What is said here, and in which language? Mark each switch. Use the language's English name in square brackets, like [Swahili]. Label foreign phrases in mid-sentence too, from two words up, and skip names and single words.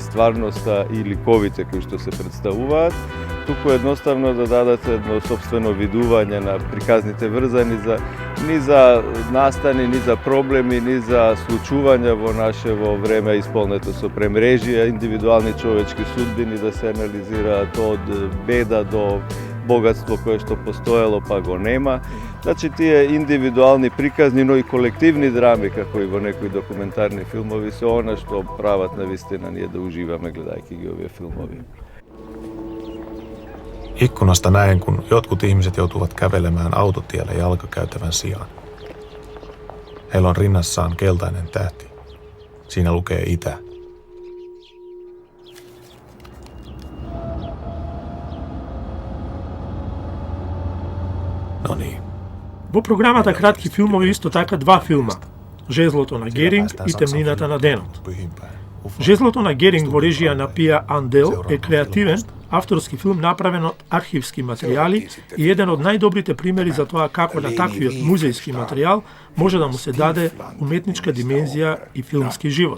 [Macedonian] стварноста и ликовите кои што се представуваат, туку едноставно да дадат едно сопствено видување на приказните врзани ни за настани, ни за проблеми, ни за случувања во нашево време исполнето со премрежија, индивидуални човечки судбини да се анализираат од беда до богатство кое што постоело па го нема. Значи тие индивидуални приказни, но и колективни драми, како и во некои документарни филмови, се она што прават навистина ние да уживаме гледајќи ги овие филмови. [Finnish] Ikkunasta näen, kun jotkut ihmiset joutuvat kävelemään autotielle jalkakäytävän sijaan. Heillä on rinnassaan keltainen tähti. Siinä lukee itä. No niin. [Macedonian] Во програмата кратки филмови исто така два филма: Жезлото на Геринг и Темнината на денот. Жезлото на Геринг во режија на Пија Андел е креативен, авторски филм направен од архивски материјали и еден од најдобрите примери за тоа како на таквиот музејски материјал може да му се даде уметничка димензија и филмски живот.